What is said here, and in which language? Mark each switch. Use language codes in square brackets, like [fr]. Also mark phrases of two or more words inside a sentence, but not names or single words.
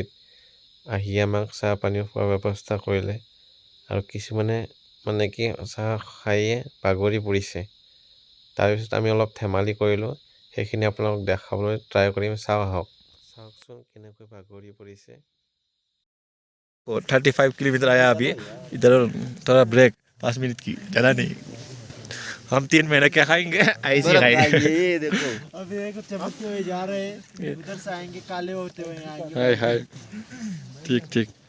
[as] আহি আমাক চাহ পানী খোৱাৰ ব্যৱস্থা কৰিলে আৰু কিছুমানে মানে কি চাহ খায়ে বাগৰি পৰিছে। তাৰপিছত আমি অলপ ধেমালি কৰিলোঁ, সেইখিনি আপোনালোকক দেখাবলৈ ট্ৰাই কৰিম। চাওঁ আহক, চাওকচোন কেনেকৈ বাগৰি পৰিছে। [hi] 35 किलोमीटर आया अभी। इधर थोड़ा ब्रेक 5 मिनट की, ज़्यादा नहीं। हम 3 महीने क्या खाएंगे, ऐसे ही खाएंगे। ये देखो अभी देखो चमकते हुए जा रहे हैं, उधर से आएंगे काले होते हुए आएंगे। हाय हाय, ठीक ठीक।